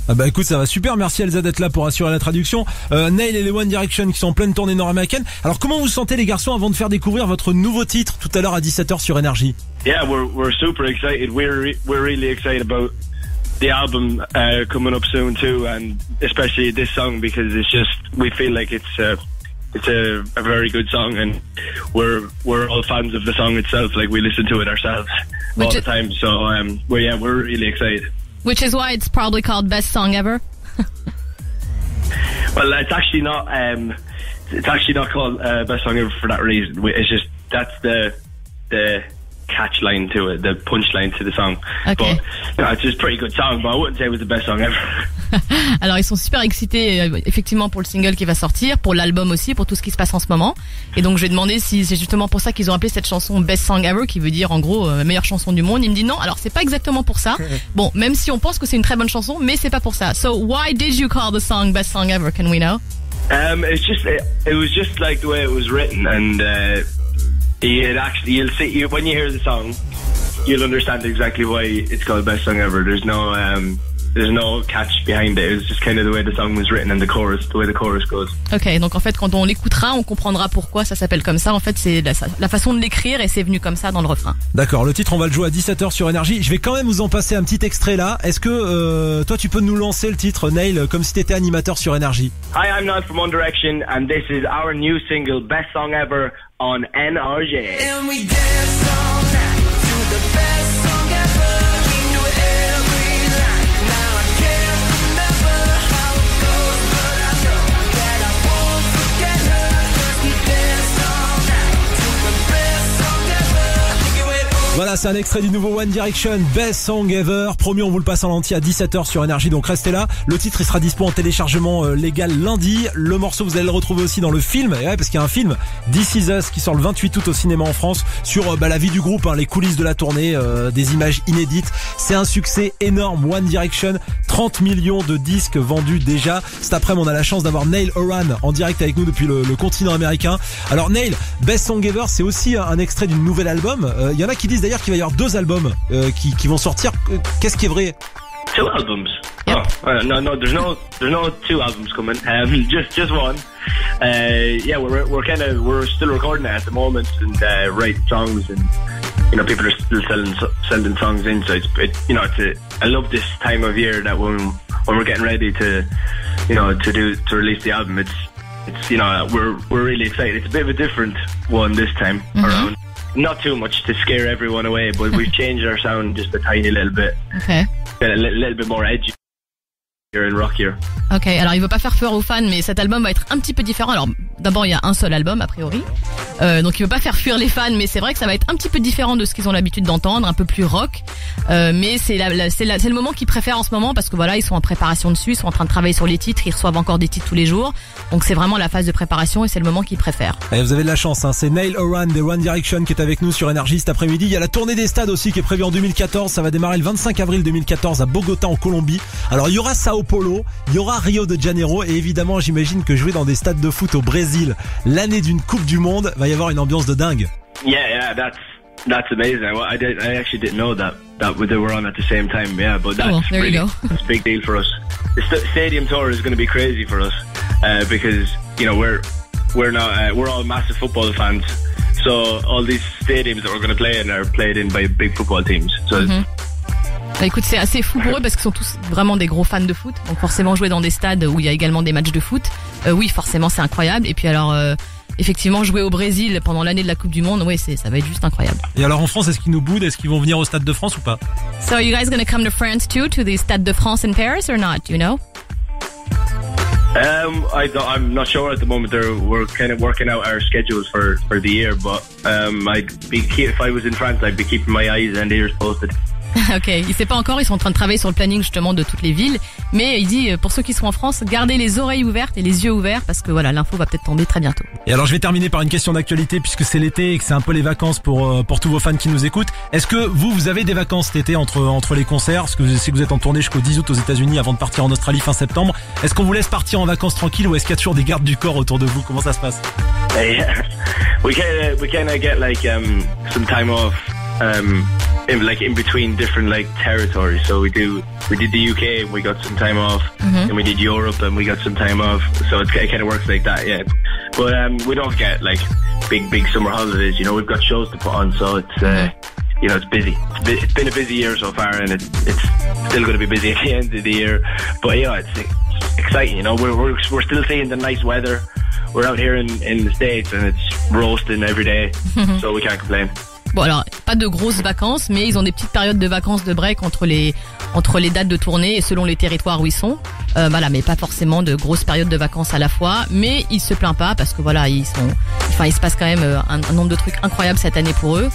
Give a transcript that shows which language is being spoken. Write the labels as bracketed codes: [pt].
[fr] Ah bah écoute, ça va super, merci Elsa d'être là pour assurer la traduction. Neil et les One Direction qui sont en pleine tournée nord-américaine. Alors comment vous sentez les garçons avant de faire découvrir votre nouveau titre tout à l'heure à 17h sur Énergie? [en] Yeah, we're super excited. We're really excited about the album coming up soon too, and especially this song because it's just we feel like it's a very good song, and we're all fans of the song itself. Like we listen to it ourselves all the time. So we're really excited. Which is why it's probably called Best Song Ever. Well, it's actually not. It's actually not called Best Song Ever for that reason. It's just that's the catch line to it, the punch line to the song. Okay. But it's just a pretty good song, but I wouldn't say it was the best song ever. [fr] Alors ils sont super excités effectivement pour le single qui va sortir, pour l'album aussi, pour tout ce qui se passe en ce moment. Et donc je vais demander si c'est justement pour ça qu'ils ont appelé cette chanson Best Song Ever, qui veut dire en gros meilleure chanson du monde. Il me dit non, alors c'est pas exactement pour ça. Bon, même si on pense que c'est une très bonne chanson, mais c'est pas pour ça. [en] So why did you call the song Best Song Ever? Can we know? It was just like the way it was written, and you'll see when you hear the song, you'll understand exactly why it's called Best Song Ever. There's no catch behind it. It was just kind of the way the song was written and the way the chorus goes. [fr] Ok, donc en fait quand on l'écoutera, on comprendra pourquoi ça s'appelle comme ça. En fait c'est la façon de l'écrire et c'est venu comme ça dans le refrain. D'accord, le titre on va le jouer à 17h sur Énergie. Je vais quand même vous en passer un petit extrait là. Est-ce que toi tu peux nous lancer le titre, Neil, comme si t'étais animateur sur Énergie? [en] Hi, I'm Neil from One Direction and this is our new single Best Song Ever on NRJ. And we dance all night to the best song ever. We knew every line. Now I can't remember how it goes, but I know that I won't forget her. 'Cause we dance all night to the best song ever. [fr] Voilà, c'est un extrait du nouveau One Direction, Best Song Ever. Promis, on vous le passe en entier à 17h sur Énergie, donc restez là. Le titre, il sera dispo en téléchargement légal lundi. Le morceau, vous allez le retrouver aussi dans le film, et ouais, parce qu'il y a un film, This Is Us, qui sort le 28 août au cinéma en France, sur la vie du groupe, les coulisses de la tournée, des images inédites. C'est un succès énorme, One Direction, 30 millions de disques vendus déjà. Cet après-midi, on a la chance d'avoir Neil Horan en direct avec nous depuis le continent américain. Alors Neil, Best Song Ever, c'est aussi un extrait d'une nouvelle album. Il y en a qui disent d'ailleurs qu'il va y avoir 2 albums qui vont sortir. Qu'est-ce qui est vrai? 2 albums. [en] Yep. Oh, no, there's no 2 albums coming. Just one. Yeah, we're still recording it at the moment and writing songs, and people are still sending songs in. So I love this time of year that when we're getting ready to release the album, it's we're really excited. It's a bit of a different one this time around. Not too much to scare everyone away, but we've changed our sound just a tiny little bit. Okay. A little bit more edgy and rockier. [fr] Ok, alors il veut pas faire peur aux fans, mais cet album va être un petit peu différent. Alors d'abord il y a un seul album a priori, donc il veut pas faire fuir les fans, mais c'est vrai que ça va être un petit peu différent de ce qu'ils ont l'habitude d'entendre, un peu plus rock. Mais c'est le moment qu'ils préfèrent en ce moment parce que voilà, ils sont en préparation dessus, ils sont en train de travailler sur les titres, ils reçoivent encore des titres tous les jours, donc c'est vraiment la phase de préparation et c'est le moment qu'ils préfèrent. Et vous avez de la chance, c'est Neil Horan des One Direction qui est avec nous sur Énergie cet après-midi. Il y a la tournée des stades aussi qui est prévue en 2014, ça va démarrer le 25 avril 2014 à Bogota en Colombie. Alors il y aura Sao Paulo, il y aura Rio de Janeiro et évidemment j'imagine que jouer dans des stades de foot au Brésil l'année d'une Coupe du Monde va y avoir une ambiance de dingue. [en] Yeah, that's amazing. I actually didn't know that they were on at the same time. Yeah, but that's there you go. That's a big deal for us. The stadium tour is going to be crazy for us because we're all massive football fans. So all these stadiums that we're going to play in are played in by big football teams. So. [fr] Bah écoute, c'est assez fou pour eux parce qu'ils sont tous vraiment des gros fans de foot. Donc forcément jouer dans des stades où il y a également des matchs de foot, oui forcément c'est incroyable. Et puis alors effectivement jouer au Brésil pendant l'année de la Coupe du Monde, oui ça va être juste incroyable. Et alors en France, est-ce qu'ils nous boudent? Est-ce qu'ils vont venir au Stade de France ou pas? [en] So are you guys gonna come to France too, to the Stade de France in Paris or not? Do you know? I'm not sure at the moment. We're kind of working out our schedules for the year, but if I was in France, I'd be keeping my eyes and ears posted. [fr] Ok, il sait pas encore, ils sont en train de travailler sur le planning justement de toutes les villes. Mais il dit, pour ceux qui sont en France, gardez les oreilles ouvertes et les yeux ouverts parce que voilà, l'info va peut-être tomber très bientôt. Et alors je vais terminer par une question d'actualité puisque c'est l'été et que c'est un peu les vacances pour tous vos fans qui nous écoutent. Est-ce que vous avez des vacances cet été entre les concerts? Parce que je sais que vous êtes en tournée jusqu'au 10 août aux États-Unis avant de partir en Australie fin septembre. Est-ce qu'on vous laisse partir en vacances tranquille ou est-ce qu'il y a toujours des gardes du corps autour de vous? Comment ça se passe? [en] Yeah. We kind of get like some time off in between different like territories. So we did the UK and we got some time off, and we did Europe and we got some time off. So it kind of works like that, yeah. But we don't get like big summer holidays. You know, we've got shows to put on, so it's you know, it's busy. It's been a busy year so far, and it's still going to be busy at the end of the year. But yeah, it's exciting. You know, we're still seeing the nice weather. We're out here in the States and it's roasting every day, so we can't complain. [fr] Bon alors, pas de grosses vacances, mais ils ont des petites périodes de vacances de break entre les dates de tournée et selon les territoires où ils sont. Voilà, mais pas forcément de grosses périodes de vacances à la fois. Mais ils se plaignent pas parce que voilà, il se passe quand même un nombre de trucs incroyables cette année pour eux.